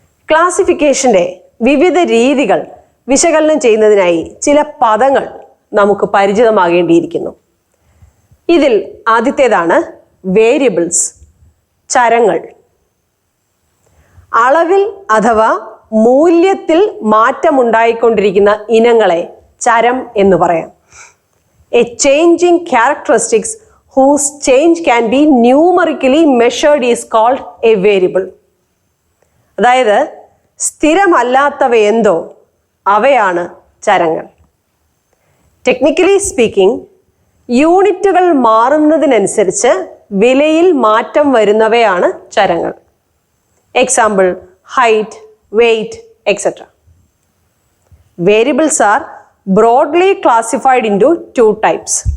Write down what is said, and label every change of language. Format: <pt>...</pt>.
<ml>ക്ലാസിഫിക്കേഷന്റെ വിവിധ രീതികൾ വിശകലനം ചെയ്യുന്നതിനായി ചില പദങ്ങൾ നമുക്ക് പരിചിതമാകേണ്ടിയിരിക്കുന്നു. ഇതിൽ ആദ്യത്തേതാണ് വേരിയബിൾസ്, ചരങ്ങൾ. അളവിൽ അഥവാ മൂല്യത്തിൽ മാറ്റമുണ്ടായിക്കൊണ്ടിരിക്കുന്ന ഇനങ്ങളെ ചരം എന്ന് പറയാം.</ml> <en>A changing characteristics whose change can be numerically measured is called a variable.</en> <ml>അതായത് സ്ഥിരമല്ലാത്തവയെന്തോ അവയാണ് ചരങ്ങൾ.</ml> <en>technically speaking,</en> <ml>യൂണിറ്റുകൾ മാറുന്നതിനനുസരിച്ച് വിലയിൽ മാറ്റം വരുന്നവയാണ് ചരങ്ങൾ.</ml> <en>Example, height, weight etcetera. Variables are broadly classified into 2 types.</en>